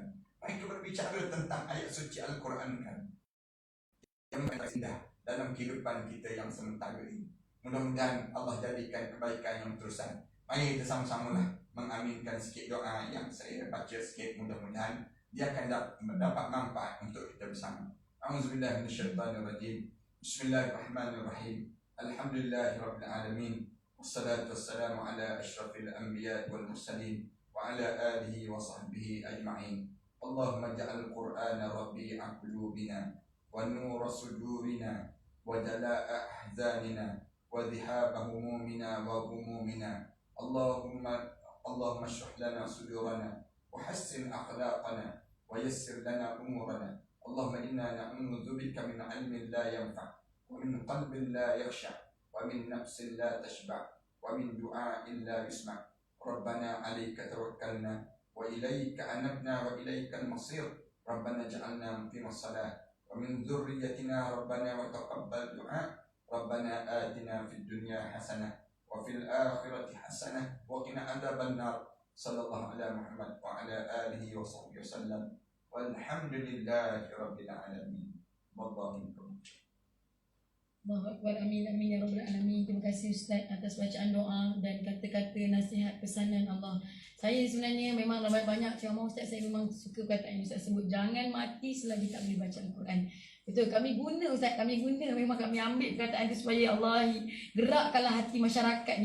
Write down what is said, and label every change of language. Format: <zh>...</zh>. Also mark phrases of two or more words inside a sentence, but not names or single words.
<ms>Mereka berbicara tentang ayat suci Al-Quran kan, yang indah dalam kehidupan kita yang sementara ini. Mudah-mudahan Allah jadikan kebaikan yang terusan. Mari kita sama-samalah mengaminkan sikit doa yang saya baca sikit. Mudah-mudahan dia akan mendapat manfaat untuk kita bersama.</ms> <ar>أعوذ بالله من الشيطان الرجيم. بسم الله الرحمن الرحيم. الحمد لله رب العالمين. والصلاة والسلام على أشرف الأنبياء والمرسلين وعلى آله وصحبه أجمعين. اللهم اجعل القرآن ربيع قلوبنا ونور صدورنا وجلاء أحزاننا وذهاب همومنا وهمومنا. اللهم اشرح لنا صدورنا وحسن أخلاقنا ويسر لنا أمورنا. اللهم إنا نعوذ بك من علم لا ينفع ومن قلب لا يخشع' ومن نفس لا تشبع ومن دعاء لا يسمع. ربنا عليك توكلنا وإليك أنبنا وإليك المصير. ربنا اجعلنا مقيم الصلاة ومن ذريتنا ربنا وتقبل دعاء ربنا آتنا في الدنيا حسنة وفي الآخرة حسنة وقنا عذاب النار صلى الله على محمد وعلى آله وصحبه وسلم والحمد لله رب العالمين والله منكم. الله أكبر, آمين، آمين يا رب العالمين.</ar> <ms>Terima kasih Ustaz atas bacaan doa dan kata-kata nasihat pesanan Allah. Saya sebenarnya memang banyak ceramah Ustaz, saya memang suka perkataan Ustaz sebut, jangan mati selagi tak boleh baca Al-Quran. Betul, kami guna Ustaz, kami guna, memang kami ambil perkataan itu supaya Allah gerakkanlah hati masyarakat ni.</ms>